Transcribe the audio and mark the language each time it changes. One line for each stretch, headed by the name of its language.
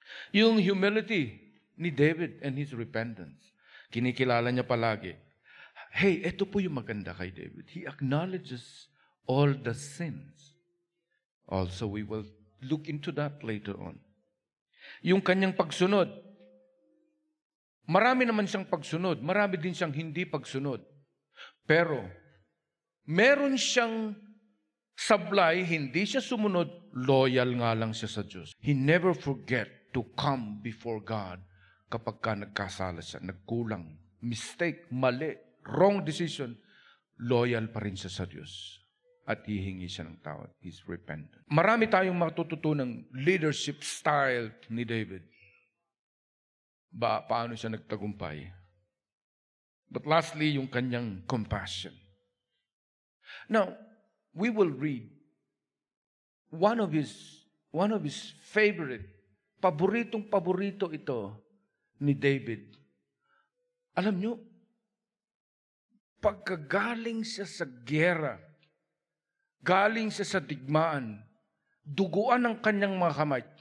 English: Yung humility ni David and his repentance.
Filipino: Kinikilala niya palagi. Hey, ito po yung maganda kay David.
English: He acknowledges all the sins. Also, we will look into that later on.
Filipino: Yung kanyang pagsunod. Marami naman siyang pagsunod. Marami din siyang hindi pagsunod. Pero, meron siyang sablay, hindi siya sumunod, loyal nga lang siya sa Diyos.
English: He never forget to come before God
Filipino: kapag ka nagkasala siya, nagkulang, mistake, mali, wrong decision, loyal pa rin siya sa Diyos. At hihingi siya ng tawad.
English: He's repentant.
Filipino: Marami tayong matututunang leadership style ni David. Paano siya nagtagumpay?
English: But lastly, yung kanyang compassion. Now, we will read one of his favorite,
Filipino: paborito ito ni David. Alam nyo, pagkagaling siya sa giyera, galing siya sa digmaan, duguan ang kanyang mga kamay.